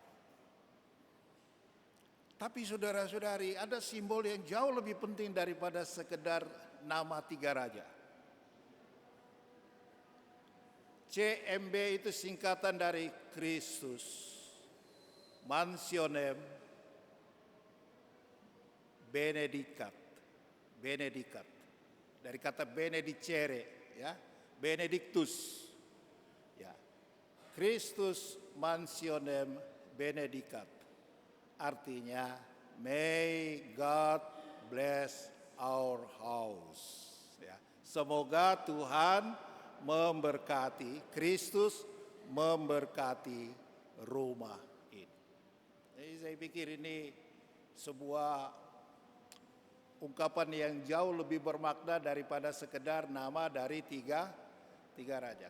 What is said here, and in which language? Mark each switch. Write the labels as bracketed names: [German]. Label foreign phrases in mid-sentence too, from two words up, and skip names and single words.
[Indonesian] Tapi saudara-saudari, ada simbol yang jauh lebih penting daripada sekedar nama 3 raja. CMB itu singkatan dari [Latin] Christus Mansionem Benedicat. [Indonesian] Benedicat. Dari kata benedicere ya, Benedictus. Ya. [Latin] Christus Mansionem Benedicat. [Indonesian] Artinya [English] may God bless our house. [Indonesian] Ya. Semoga Tuhan memberkati, Kristus memberkati rumah ini. Jadi saya pikir ini sebuah ungkapan yang jauh lebih bermakna daripada sekedar nama dari tiga raja.